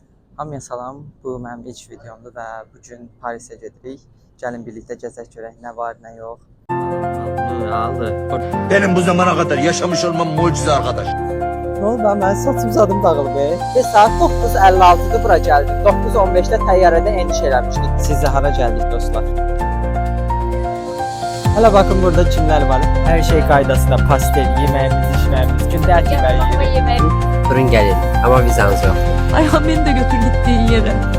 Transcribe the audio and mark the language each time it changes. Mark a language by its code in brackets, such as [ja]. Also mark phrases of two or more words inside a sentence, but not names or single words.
[az] Hamıya salam, bu mənim ilk videomdur və bugün Parisə gedirik. Gəlin birlikdə gəzək görək nə var, nə yox. [tr] Benim bu zamana kadar yaşamış olmam mucize arkadaş. [az] Nə oldu ben? Mənim saçım zadım dağılıb. Ve saat 9:56-dır bura gəldik. 9:15-də təyyarədə eniş eləmişdik. Siz də hara gəldik dostlar? [tr] Hala bakın burada kimler var. Her şey [az] qaydasında, pastel, yemeğimiz, içməyimiz, gündə ət yeməyi. [tr] Durun gelin ama vizanız yok. Ayhan beni de götür gittiğin yere.